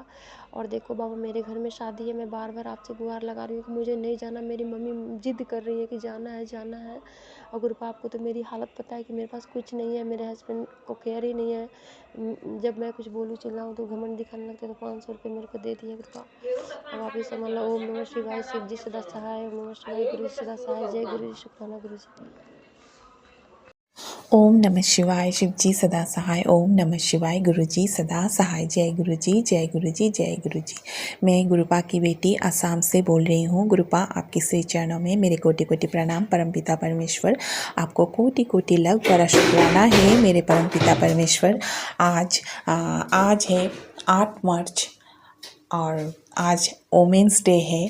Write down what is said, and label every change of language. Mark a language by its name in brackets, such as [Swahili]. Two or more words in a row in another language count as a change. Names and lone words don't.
[Hindi] और देखो बाबा, मेरे घर में शादी है, मैं बार बार आपसे गुहार लगा रही हूँ कि मुझे नहीं जाना। मेरी मम्मी जिद कर रही है कि जाना है जाना है। और गुरुपा आपको तो मेरी हालत पता है कि मेरे पास कुछ नहीं है, मेरे हस्बैंड को केयर ही नहीं है। जब मैं कुछ बोलूँ चिल्लाऊँ तो घमंड दिखाने लगते, तो 500 रुपये मेरे को दे दिए गुरुपा। अब आप ही समझ लो। ओम नमः शिवाय, शिव जी सदा सहाय। ओम नमः शिवाय, गुरु जी सदा सहाय। जय गुरु जी, शुक्राना गुरु जी। ओम नमः शिवाय, शिव जी सदा सहाय। ओम नमः शिवाय, गुरु जी सदा सहाय। जय गुरु जी, जय गुरु जी, जय गुरु जी। मैं गुरुपा की बेटी असम से बोल रही हूँ। गुरुपा, आपके श्री चरणों में मेरे कोटि कोटि प्रणाम। परमपिता परमेश्वर आपको कोटि कोटि लग बड़ा शुक्राना है मेरे परमपिता परमेश्वर। आज है 8 मार्च और आज [English] women's day [Hindi] है।